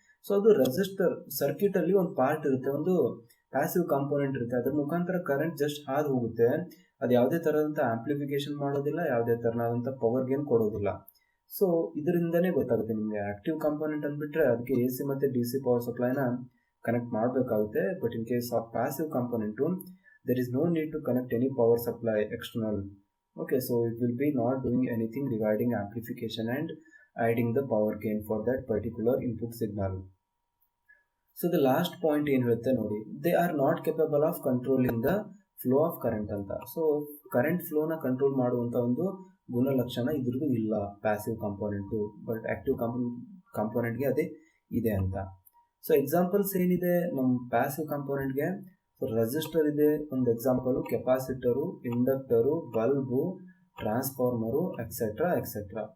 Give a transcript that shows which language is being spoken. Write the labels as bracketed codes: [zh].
[kn] So ಅದು resistor ಸರ್ಕ್ಯೂಟಲ್ಲಿ ಒಂದು part ಇರುತ್ತೆ, ಒಂದು ಪ್ಯಾಸಿವ್ ಕಾಂಪೋನೆಂಟ್ ಇರುತ್ತೆ, ಅದ್ರ ಮುಖಾಂತರ ಕರೆಂಟ್ ಜಸ್ಟ್ ಹಾದು ಹೋಗುತ್ತೆ. ಅದು ಯಾವುದೇ ಥರದಂಥ ಆಂಪ್ಲಿಫಿಕೇಶನ್ ಮಾಡೋದಿಲ್ಲ, ಯಾವುದೇ ಥರನಾದಂಥ ಪವರ್ ಗೇನ್ ಕೊಡೋದಿಲ್ಲ. ಸೊ ಇದರಿಂದನೇ ಗೊತ್ತಾಗುತ್ತೆ ನಿಮಗೆ ಆಕ್ಟಿವ್ ಕಾಂಪೋನೆಂಟ್ ಅಂದ್ಬಿಟ್ರೆ ಅದಕ್ಕೆ AC ಮತ್ತು DC ಪವರ್ ಸಪ್ಲೈನ ಕನೆಕ್ಟ್ ಮಾಡಬೇಕಾಗುತ್ತೆ. [en] But in case of passive component there is no need to connect any power supply external. Okay, so it will be not doing anything regarding amplification and adding the power gain for that particular input signal. So the last point [kn] ಏನು ಹೇಳುತ್ತೆ ನೋಡಿ, [en] they are not capable of controlling the flow of current ಅಂತ. [kn] So current ಫ್ಲೋನ control ಮಾಡುವಂಥ ಒಂದು ಗುಣಲಕ್ಷಣ ಇದ್ರದ್ದು ಇಲ್ಲ passive component, but active ಕಾಂಪೋನೆಂಟ್ಗೆ ಅದೇ ಇದೆ ಅಂತ. ಸೊ ಎಕ್ಸಾಂಪಲ್ಸ್ ಏನಿದೆ ನಮ್ಮ ಪ್ಯಾಸಿವ್ ಕಾಂಪೋನೆಂಟ್ಗೆ? ಸೊ ರೆಸಿಸ್ಟರ್ ಇದೆ ಒಂದು example, capacitor, ಇಂಡಕ್ಟರು, bulb, transformer, etcetera etcetera.